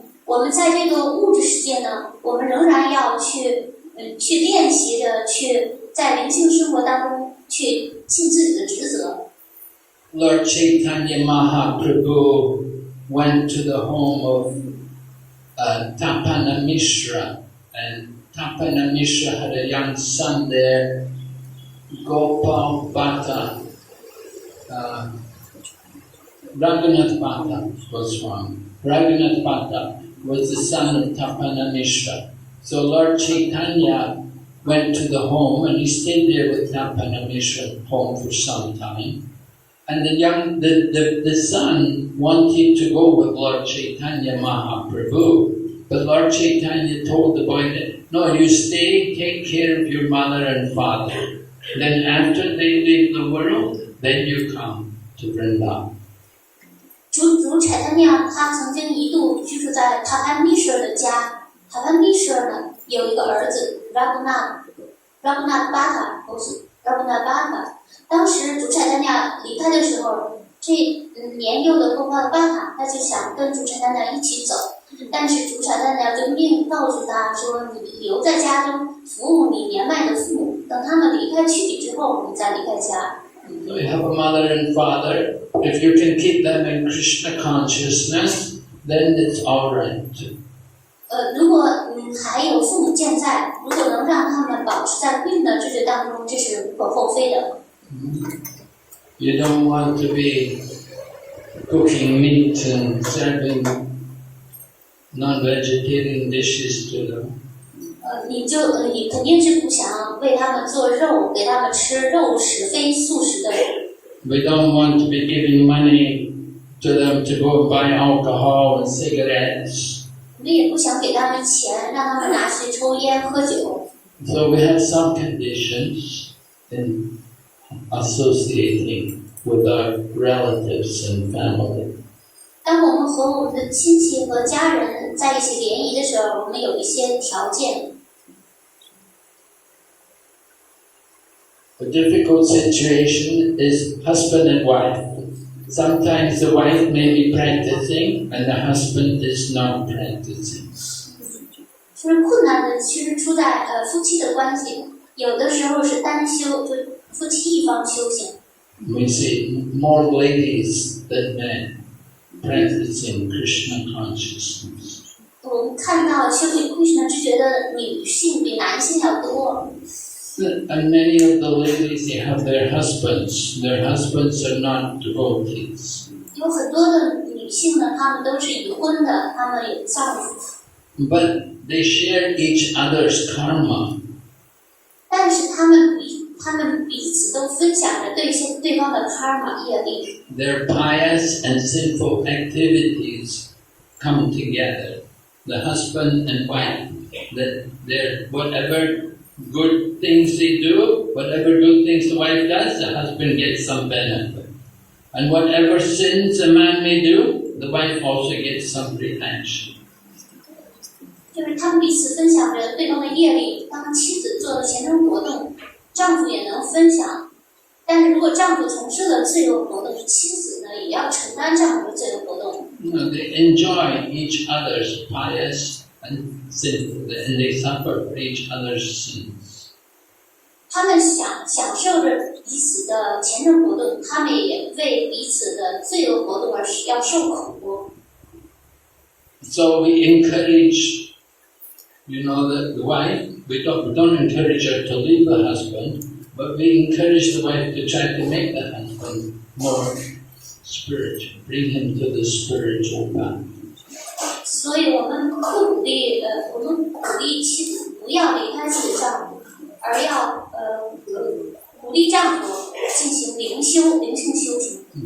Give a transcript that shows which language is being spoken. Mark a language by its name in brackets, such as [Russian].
[Chinese] 我们在这个物质世界呢，我们仍然要去练习着，去在灵性生活当中去尽自己的职责。 [English] Lord Chaitanya Mahaprabhu went to the home of Tapana Mishra, and Tapana Mishra had a young son there, Gopal Bhatta. Raghunath Bhatta was one. Raghunath Bhatta was the son of Tapana Mishra. So Lord Chaitanya went to the home and he stayed there with Tapana Mishra home for some time. And the son wanted to go with Lord Chaitanya Mahaprabhu, but Lord Chaitanya told the boy that, no, you stay, take care of your mother and father. Then after they leave the world, then you come to Vrindavan. [Chinese] 主柴丹亮他曾经一度居住在塔潘密舍的家。塔潘密舍呢有一个儿子 Raghunath Bhatta， 都是 Raghunath Bhatta。当时主柴丹亮离开的时候，这年幼的Gopal Bhatta他就想跟主柴丹亮一起走，但是主柴丹亮就告诉他说：“你留在家中服务你年迈的父母，等他们离开躯体之后，你再离开家。” [English] So you have a mother and father. If you can keep them in Krishna consciousness, then it's all right. [Chinese] 如果还有父母健在，如果能让他们保持在归的知觉当中，这是无可厚非的。 [English] You don't want to be cooking meat and serving non-vegetarian dishes to them. [Chinese] 你肯定是不想为他们做肉，给他们吃肉食非素食的人。 [English] We don't want to be giving money to them to go and buy alcohol and cigarettes. [Chinese] 我们也不想给他们钱，让他们拿去抽烟喝酒。 [English] So we have some conditions in associating with our relatives and family. [Chinese] 当我们和我们的亲戚和家人在一起联谊的时候，我们有一些条件。 [English] The difficult situation is husband and wife. sometimes the wife may be practicing and the husband is not practicing. [Chinese] 就是困难的，其实出在夫妻的关系，有的时候是单修，就夫妻一方修行。 [English] We see more ladies than men practicing Krishna consciousness. [Chinese] 我们看到修行 Krishna 知觉的女性比男性要多。 [English] And many of the ladies, they have their husbands. Their husbands are not devotees. [Chinese] 有很多的女性呢，她们都是已婚的，她们有丈夫。 [English] But they share each other's karma. [Chinese] 但是她们彼此都分享着对方的 karma 业力。 [English] Their pious and sinful activities come together. The husband and wife, their whatever good things they do, whatever good things the wife does, the husband gets some benefit. And whatever sins a man may do, the wife also gets some reaction. [Chinese] 就是他们彼此分享着对方的业力，当妻子做了虔诚活动，丈夫也能分享。但是如果丈夫从事了罪恶活动，妻子呢也要承担丈夫的罪恶活动。 [English] They enjoy each other's pious and sinful, and they suffer for each other's sins. [Chinese] 他们享受着彼此的虔诚活动，他们也为彼此的罪恶活动而要受苦。 [English] So we encourage, the wife. We don't encourage her to leave the husband, but we encourage the wife to try to make the husband more spiritual, bring him to the spiritual path. [Chinese] 所以我们鼓励妻子不要离开自己的丈夫，而要鼓励丈夫进行灵性修行。